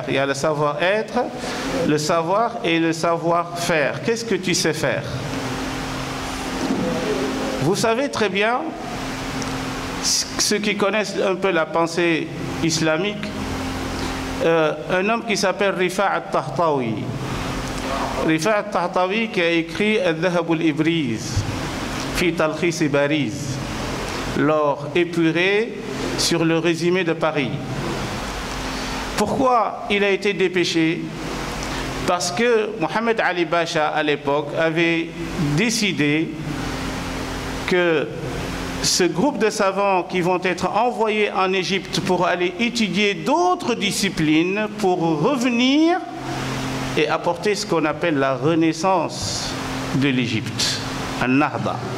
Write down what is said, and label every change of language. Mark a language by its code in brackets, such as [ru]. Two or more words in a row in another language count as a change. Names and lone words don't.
[fr] Il y a le savoir-être, le savoir et le savoir-faire. Qu'est-ce que tu sais faire? Vous savez très bien, ceux qui connaissent un peu la pensée islamique, un homme qui s'appelle Rifa' al-Tahtawi. Rifa' al-Tahtawi qui a écrit Al-Dhahab al-Ibriz, fi Talkhis Bariz, l'or épuré sur le résumé de Paris. Pourquoi il a été dépêché? Parce que Mohamed Ali Bacha, à l'époque, avait décidé que ce groupe de savants qui vont être envoyés en Égypte pour aller étudier d'autres disciplines, pour revenir et apporter ce qu'on appelle la renaissance de l'Égypte, An-Nahda.